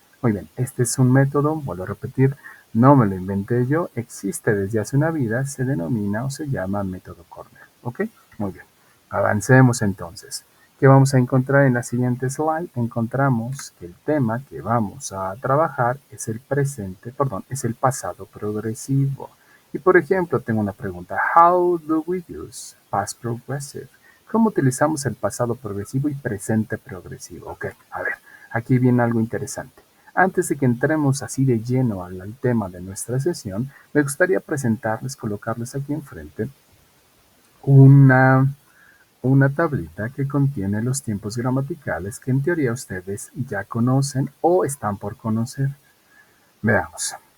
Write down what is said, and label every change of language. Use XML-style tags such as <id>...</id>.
<es>Muy bien, este es un método, vuelvo a repetir, no me lo inventé yo, existe desde hace una vida, se denomina o se llama método Cornell, ¿ok? Muy bien, avancemos entonces. ¿Qué vamos a encontrar en la siguiente slide? Encontramos que el tema que vamos a trabajar es el presente, perdón, es el pasado progresivo. Y por ejemplo, tengo una pregunta.</es> <en>How do we use past progressive?</en> <es>¿Cómo utilizamos el pasado progresivo y presente progresivo? Ok, a ver, aquí viene algo interesante. Antes de que entremos así de lleno al tema de nuestra sesión, me gustaría presentarles, colocarles aquí enfrente una, una tablita que contiene los tiempos gramaticales que en teoría ustedes ya conocen o están por conocer. Veamos.</es>